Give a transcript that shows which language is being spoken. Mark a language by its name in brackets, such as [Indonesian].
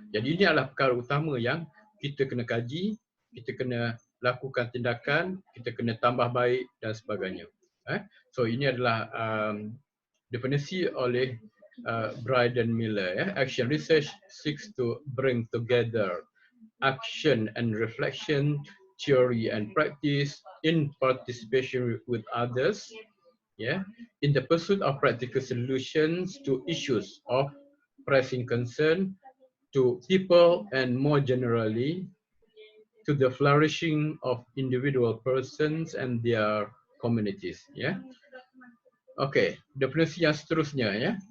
[Malay] Jadi ini adalah perkara utama yang kita kena kaji, kita kena lakukan tindakan, kita kena tambah baik dan sebagainya. So ini adalah definisi oleh Bryden Miller. Ya. [English] Action research seeks to bring together action and reflection, theory and practice in participation with others, yeah, in the pursuit of practical solutions to issues of pressing concern to people and more generally to the flourishing of individual persons and their communities. Yeah. [Malay] Okay, definisi yang seterusnya, ya.